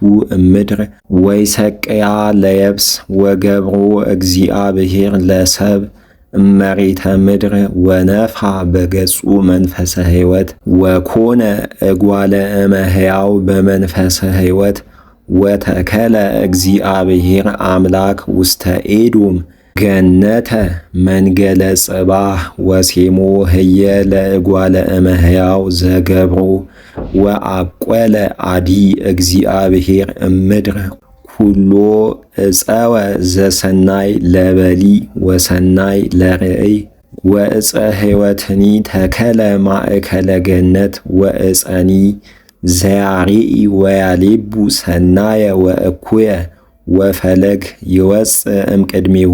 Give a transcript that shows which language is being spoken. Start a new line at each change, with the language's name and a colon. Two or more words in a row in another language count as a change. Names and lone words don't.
Geez: እምድር ወይሰቅያ ለየብስ ወገብሮ እግዚአብሔር ለሰብ እመሬተ ምድር ወነፍሐ በገጹ መንፈሰ ሕይወት ወኮነ እጓለ እመሕያው በመንፈሰ ሕይወት ወተከለ እግዚአብሔር አምላክ ውስተ ኤዶም ገነተ መንገለ ጽባህ ወሴሞ ህየ ለእጓለ እመሕያው ዘገብሮ ወአቆለ አዲ እግዚአብሔር እምድር ኩሎ ዕፀወ ዘሰናይ ለበሊ ወሰናይ ለርእይ ወዕፀ ሕይወትኒ ተከለ ማእከለ ገነት ወዕፀኒ ዘያርኢ ወያሌቡ ሰናየ ወእኩየ ወፈለግ ይወፅእ እምቅድሜሁ